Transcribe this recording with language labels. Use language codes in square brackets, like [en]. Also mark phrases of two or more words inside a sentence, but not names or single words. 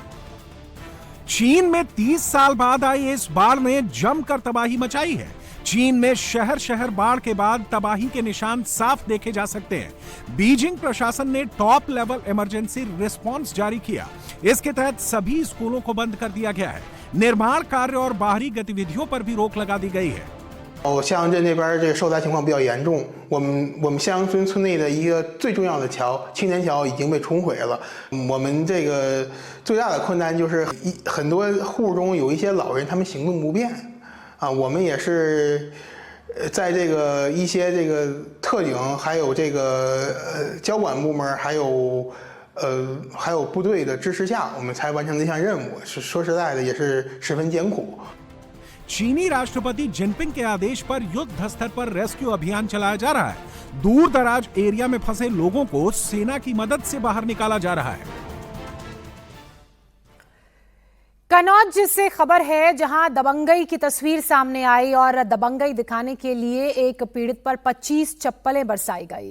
[hi] चीन में 30 साल बाद आई इस बाढ़ ने जमकर तबाही मचाई है। चीन में शहर शहर बाढ़ के बाद तबाही के निशान साफ देखे जा सकते हैं। बीजिंग प्रशासन ने [en] top level emergency response [hi] जारी किया। इसके तहत सभी स्कूलों को बंद कर दिया गया है। निर्माण कार्य और बाहरी गतिविधियों पर भी रोक लगा दी गई है। [zh] 象镇这边这个受灾情况比较严重，我们乡村村内的一个最重要的桥青年桥已经被冲毁了。我们这个最大的困难就是很多户中有一些老人，他们行动不便啊。我们也是在这个一些这个特警，还有这个交管部门，还有还有部队的支持下，我们才完成这项任务。说实在的，也是十分艰苦。 [hi] चीनी राष्ट्रपति जिनपिंग के आदेश पर युद्ध स्तर पर रेस्क्यू अभियान चलाया जा रहा है। दूर दराज एरिया में फंसे लोगों को सेना की मदद से बाहर निकाला जा रहा है। कन्नौज से खबर है जहां दबंगई की तस्वीर सामने आई और दबंगई दिखाने के लिए एक पीड़ित पर 25 चप्पलें बरसाई गई।